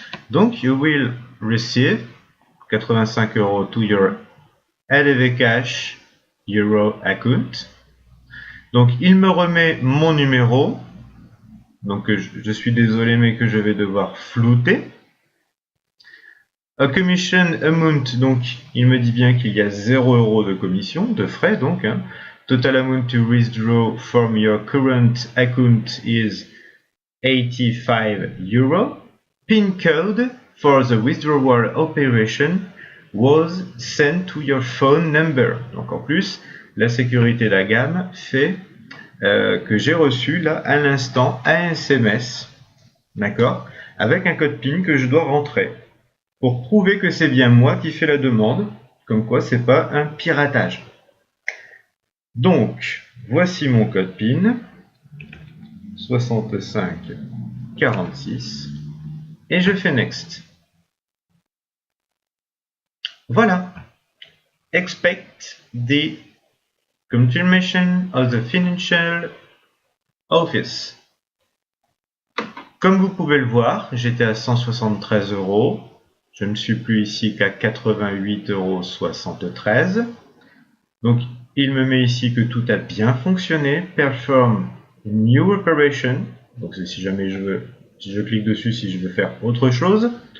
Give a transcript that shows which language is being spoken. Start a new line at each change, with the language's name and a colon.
English: Donc, you will receive 85 euros to your LV Cash Euro account.
French: Donc, il me remet mon numéro. Donc, je suis désolé, mais que je vais devoir flouter.
English: A commission amount,
French: donc, il me dit bien qu'il y a 0 euros de commission, de frais, donc. Hein.
English: Total amount to withdraw from your current account is 85 euros. PIN code for the withdrawal operation was sent to your phone number.
French: Donc en plus, la sécurité de la gamme fait que j'ai reçu là à l'instant un SMS, d'accord, avec un code PIN que je dois rentrer pour prouver que c'est bien moi qui fais la demande, comme quoi c'est pas un piratage. Donc voici mon code PIN 6546 et je fais next. Voilà.
English: Expect the confirmation of the financial office.
French: Comme vous pouvez le voir, j'étais à 173 euros. Je ne suis plus ici qu'à 88,73 euros. Donc, il me met ici que tout a bien fonctionné.
English: Perform new operation.
French: Donc, si jamais si je clique dessus, si je veux faire autre chose.